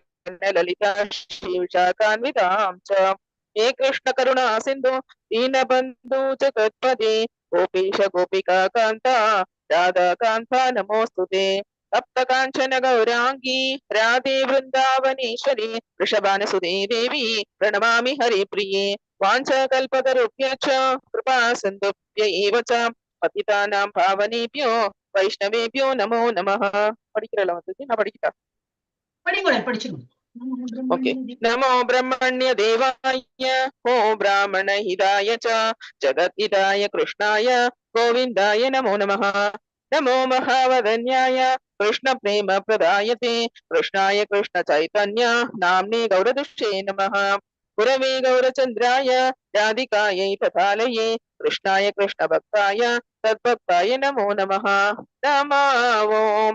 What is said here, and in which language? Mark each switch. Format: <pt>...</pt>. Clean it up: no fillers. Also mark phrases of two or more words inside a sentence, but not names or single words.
<sa>ललिता शिवशाकान्वितां च हे कृष्ण करुणा सिन्धु दीनबन्धु जगत्पते गोपीश गोपिका कान्ता राधा कान्ता नमोऽस्तुते तप्त काञ्चन गौरांगी राधे वृन्दावनेश्वरी वृषभानुसुते देवी प्रणमामि हरिप्रिये वाञ्छकल्पतरुभ्यश्च कृपा सिन्धुभ्य एव च पतितानां पावनेभ्यो वैष्णवेभ्यो नमो नमः</sa> <ta>படிக்கிறல வந்து நான் படிக்கிட்டா படிங்களேன், படிச்சிருங்க.</ta> <sa>ओके नमो ब्रह्मण्य देवाय हो ब्राह्मण हिताय च जगत हिताय कृष्णाय गोविन्दाय नमो नमः नमो महावदन्याय कृष्ण प्रेम प्रदायते कृष्णाय कृष्ण चैतन्य नाम्ने गौरदुष्टे नमः गुरवे गौरचन्द्राय राधिकायै तथालये कृष्णाय कृष्ण भक्ताय तद्भक्ताय नमो नमः नमो ॐ</sa>